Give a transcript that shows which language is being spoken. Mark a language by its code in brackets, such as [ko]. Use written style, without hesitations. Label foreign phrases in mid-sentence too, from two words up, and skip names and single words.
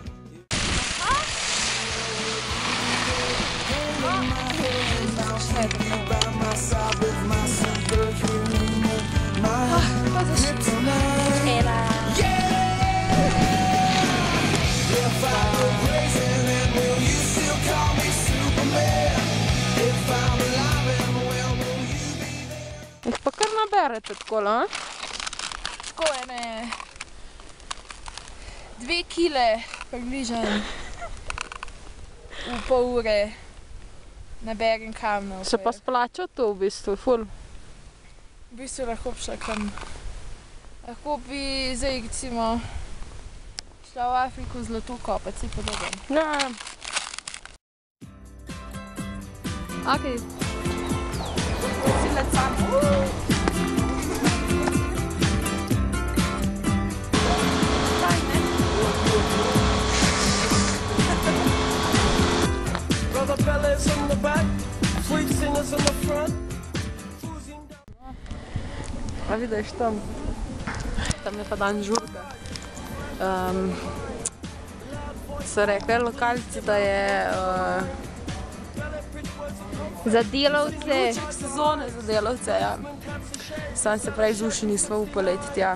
[en] By my side with my superhuman might, kryptonite. If I go crazy, then will you still call me Superman? If I'm alive and well, will you be there? [sl] Jih pa kar naberete takole, a? Tako ene 2 kile približno v pol ure naberem kamnov. Se pa splača to v bistvu, ful. V bistvu lahko bi šla kam. Lahko bi zdaj recimo šla v Afriko zlato kopati, si podoben. Ja. Okej. Si let sam. [en] Brother fellas in the back, sweet singers in the front. [sl] A vidiš tam? Tam je pa dan žurka. So rekli lokalci, da je Za delavce. ključek sezone za delavce, ja. Sam se prej z uši nismo upali iti tja.